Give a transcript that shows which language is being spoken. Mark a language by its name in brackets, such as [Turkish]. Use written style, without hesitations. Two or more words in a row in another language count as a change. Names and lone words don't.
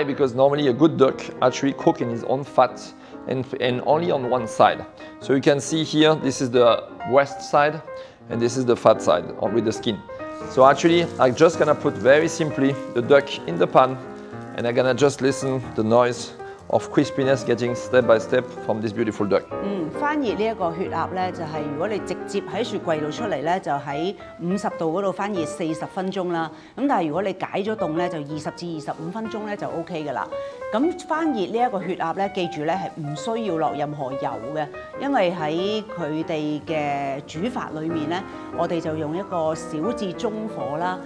[English] Because normally a good duck actually cooks in his own fat and only on one side. So you can see here, this is the breast side and this is the fat side with the skin. So actually, I'm just gonna put very simply the duck in the pan and I'm gonna just listen the noise of crispiness getting step by step from this beautiful duck. [Cantonese] 翻熱呢一個血鴨咧，就係如果你直接喺雪櫃度出嚟咧，就喺50度嗰度翻熱40分鐘啦。咁但係如果你解咗凍咧，就20至25分鐘咧就 OK 㗎啦。咁翻熱呢一個血鴨咧，記住咧係唔需要落任何油嘅，因為喺佢哋嘅煮法裏面咧，我哋就用一個小至中火啦。